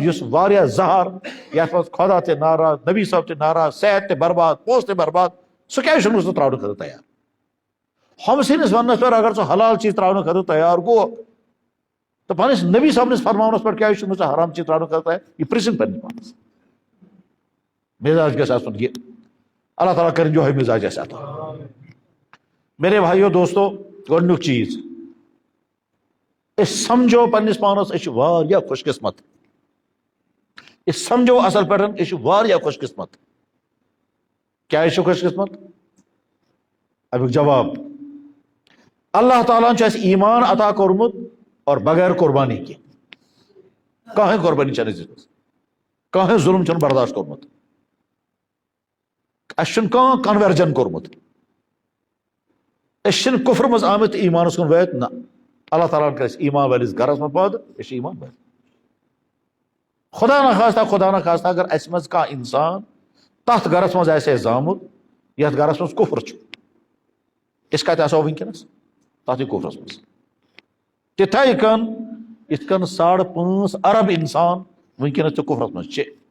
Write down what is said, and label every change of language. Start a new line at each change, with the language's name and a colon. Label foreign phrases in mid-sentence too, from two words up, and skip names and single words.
Kashmiri: یُس واریاہ زہر یتھ منٛز خۄدا تہِ ناراض نبی صٲب تہِ ناراض صحت تہِ برباد پونٛسہٕ تہِ برباد سُہ کیازِ چھُنہٕ ژٕ تراونہٕ خٲطرٕ تیار ہُم سٕنٛدِس وننس پٮ۪ٹھ اگر ژٕ حلال چیٖز تراونہٕ خٲطرٕ تیار گوٚو تہٕ پننس نبی صٲبنِس فرماونس پٮ۪ٹھ کیازِ چھُنہٕ ژٕ حرام چیٖز تراونہٕ خٲطرٕ تیار یہِ پرژھِنۍ پننس پانس مزاج گژھِ آسُن یہِ اللہ تعالیٰ کرِ یِہوے مزاج اَسہِ عطا
Urdu: میرے بھائیو
Kashmiri: دوستو گۄڈنیُک چیٖز أسۍ سمجھو پننس پانس أسۍ چھِ واریاہ خوش قسمت أسۍ سمجھو اصل پٲٹھۍ أسۍ چھِ واریاہ خوش قسمت کیازِ چھِ خوش قسمت امیُک جواب اللہ تعالیٰ چھُ اَسہِ ایمان عطا کوٚرمُت اور
Urdu: بغیر قربانی کے
Kashmiri: کٕہٕنۍ قربانی چھنہٕ اَسہِ دِژمٕژ کٕہٕنۍ ظُلم چھُنہٕ برداشت کوٚرمُت اَسہِ چھُنہٕ کانٛہہ کنورجن کوٚرمُت أسۍ چھِنہٕ کُفرٕ منٛز آمٕتۍ تہٕ ایمانس کُن وٲتۍ نہ اللہ تعالیٰ ہن کٔر اَسہِ ایمان وٲلِس گرس منٛز پٲدٕ أسۍ چھِ ایمان وٲلۍ
Urdu: خدا نخواستہ
Kashmiri: اگر اَسہِ منٛز کانٛہہ انسان تتھ گرس منٛز آسہِ ہے زامُت یتھ گرس منٛز کُفر چھُ أسۍ کتہِ آسو وٕنکیٚنس تتھٕے کُفرس منٛز تِتھے کٔنۍ یِتھ کٔنۍ 5.5 ارب انسان وٕنکیٚنس تہِ کُفرس منٛز چھِ